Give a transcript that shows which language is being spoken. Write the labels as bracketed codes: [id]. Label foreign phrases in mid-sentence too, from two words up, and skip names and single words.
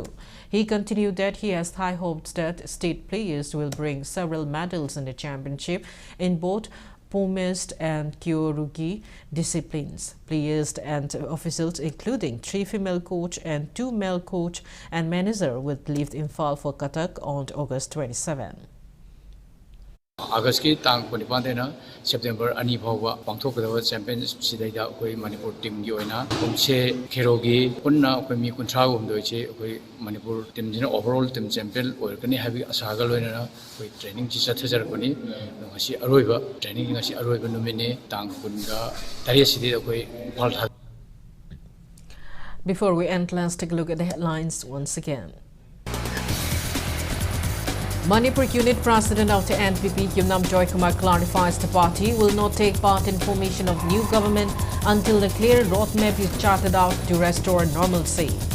[en] He continued that he has high hopes that state players will bring several medals in the championship in both Pumist and Kyorugi disciplines. Players and officials, including 3 female coach and 2 male coach and manager, will leave Imphal for Cuttack on August 27. [mni] August ki tang 25 September ani phawba pangthokgdaba championship sidaida akoi Manipur team gi oina pomche kherogi punna akoi mi 30 gumdoi che akoi Manipur team jina [en] overall team champion [mni] oirkani habi asaga loina akoi training chi chathajarkani ngasi aroiba training ngasi aroiba numine tang 18 sidai akoi phal. [en] Before we end, let's take a look at the headlines once again. Manipur Unit President of the NPP, Yumnam Joy Kumar, clarifies the party will not take part in formation of new government until the clear roadmap is charted out to restore normalcy.